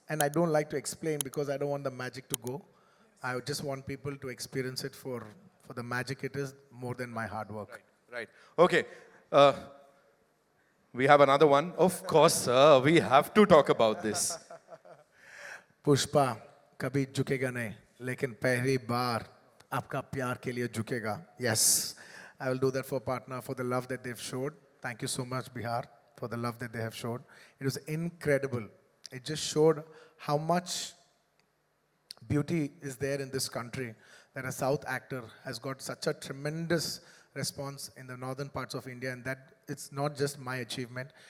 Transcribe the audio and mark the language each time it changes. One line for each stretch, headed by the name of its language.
English: And I don't like to explain because I don't want the magic to go. I just want people to experience it for the magic it is more than my hard work. Right. Okay. We have another one. Of course, sir. We have to talk about this.
Hindi: Pushpa कभी झुकेगा नहीं लेकिन पहली बार आपका प्यार के लिए झुकेगा.
English: Yes, I will do that for Patna, for the love that they've showed. Thank you so much, Bihar, for the love that they have showed. It was incredible. It just showed how much beauty is there in this country, that a South actor has got such a tremendous response in the northern parts of India, and that it's not just my achievement.